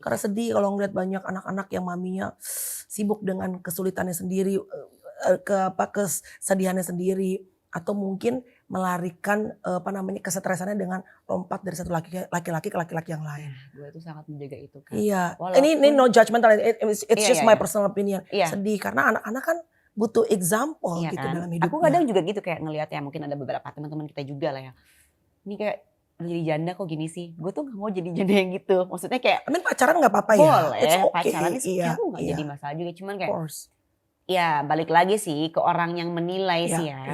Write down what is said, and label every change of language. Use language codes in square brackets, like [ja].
[id] Karena sedih kalau ngeliat banyak anak-anak yang maminya sibuk dengan kesulitannya sendiri. Kesedihannya sendiri. Atau mungkin melarikan kesetresannya dengan lompat dari satu laki-laki ke laki-laki yang lain. Gue itu sangat menjaga itu kan. Iya. [en] Ini no judgmental, it's just my personal opinion. [id] Sedih karena anak-anak kan butuh example gitu kan? Dalam hidupnya. Aku kadang juga gitu kayak ngelihat ya mungkin ada beberapa teman-teman kita juga lah ya. Ini kayak jadi janda kok gini sih. Gue tuh gak mau jadi janda yang gitu. Maksudnya kayak. Pacaran gak apa-apa ya. Boleh pacaran sih aku gak jadi masalah juga. Cuman kayak. Ya balik lagi sih ke orang yang menilai sih ya.